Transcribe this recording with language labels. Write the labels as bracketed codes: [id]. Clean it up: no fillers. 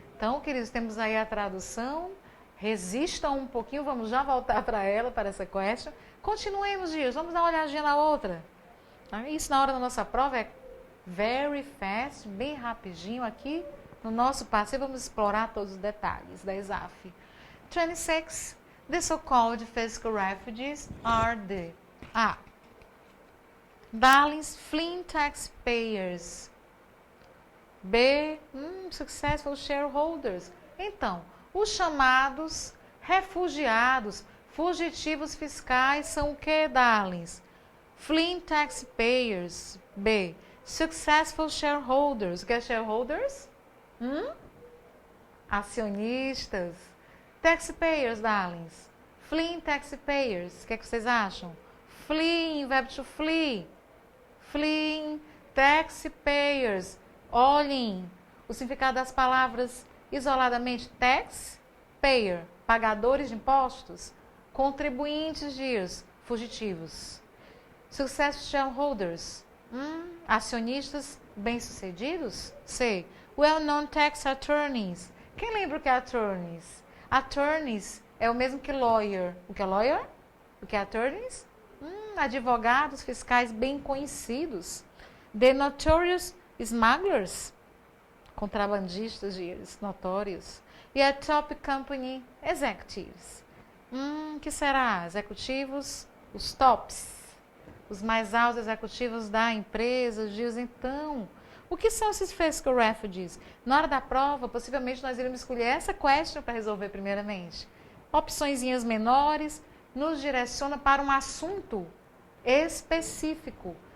[pt] Então, queridos, temos aí a tradução. Resistam um pouquinho, vamos já voltar para ela, para essa question. Continuemos, Dias, vamos dar uma olhadinha na outra. Isso na hora da nossa prova é [en] very fast, [pt] bem rapidinho aqui. No nosso passeio, vamos explorar todos os detalhes da ESAF. 26. [en] The so-called fiscal refugees are the A. Darlings, fleeing taxpayers. B. Successful shareholders. [pt] Então, os chamados refugiados, fugitivos fiscais são o que, darlings? [en] Fleeing taxpayers. B. Successful shareholders. [pt] O que é shareholders? [en] Acionistas. Taxpayers, darlings. Fleeing taxpayers. [pt] O que é que vocês acham? Fleeing, verbo to flee. [en] Fleeing taxpayers. [pt] Olhem o significado das palavras isoladamente. Tax, payer, pagadores de impostos. Contribuintes, dias, fugitivos. [en] Successful shareholders, [pt] acionistas bem-sucedidos. C. [en] Well-known tax attorneys. [pt] Quem lembra o que é attorneys? Attorneys é o mesmo que lawyer. O que é lawyer? O que é attorneys? Advogados fiscais bem conhecidos. [en] The notorious smugglers, [pt] contrabandistas dias, notórios. [en] E a top company executives. [pt] Que será? Executivos, os tops, os mais altos executivos da empresa, dias. Então, o que são esses fiscal refugees? Na hora da prova, possivelmente nós iremos escolher essa question para resolver primeiramente. Opçõezinhas menores, nos direciona para um assunto específico.